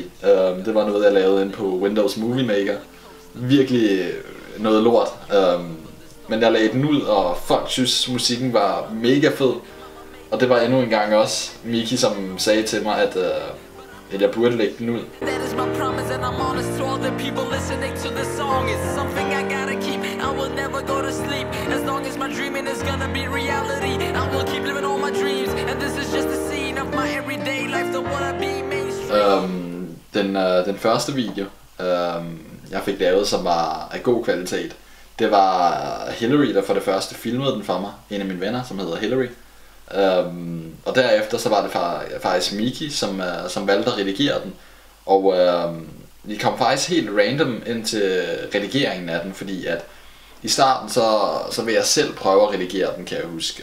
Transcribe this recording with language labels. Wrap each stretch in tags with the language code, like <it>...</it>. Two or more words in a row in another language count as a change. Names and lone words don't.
<da>Det var noget jeg lavede inde på Windows Movie Maker. Virkelig noget lort, men jeg lagde den ud, og folk synes musikken var mega fed. Og det var endnu en gang også Miki, som sagde til mig, at jeg burde lægge den ud.</da> <en>That is my promise and I'm honest to all the people listening to the song. It's something I gotta keep. I will never go to sleep as long as my dreaming is gonna be reality. I will keep living all my dreams and this is just a scene of my everyday life. Don't wanna be mainstream.</en> <da>Den første video, jeg fik lavet, som var af god kvalitet, det var Hillary, der for det første filmede den for mig. En af mine venner, som hedder Hillary. Og derefter så var det faktisk Miki, som valgte at redigere den. Og vi kom faktisk</da> <en>helt random</en> <da>ind til redigeringen af den, fordi at i starten så vil jeg selv prøve at redigere den, kan jeg huske.</da>